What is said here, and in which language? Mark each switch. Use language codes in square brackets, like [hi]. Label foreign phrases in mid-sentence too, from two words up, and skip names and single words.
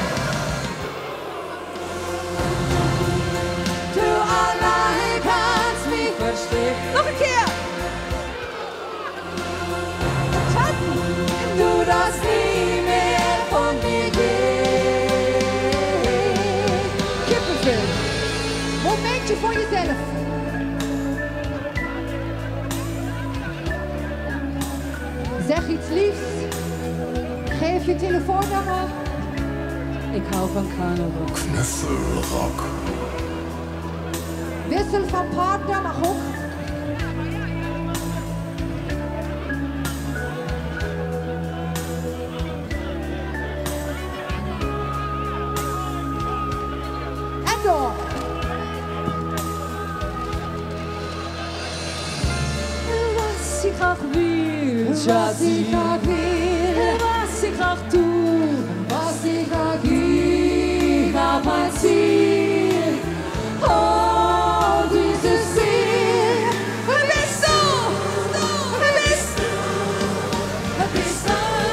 [de] Du allein kannst mich verstehen. Noch ein Kehr. Du darfst nie mehr von mir gehen. [nl] Kippenvel. Momentje voor jezelf. Zeg iets liefs. Geef je telefoonnummer. Ik hou van carnaval. Knuffelrock. Wissel van partner mag ook. En door. [de] Was [nl] ik graag wil [de] was ich grad will, was ich grad tu, was ich grad ich hab ein Ziel. Oh, dieses Ziel, wer bist du? Wer bist du? Wer bist du?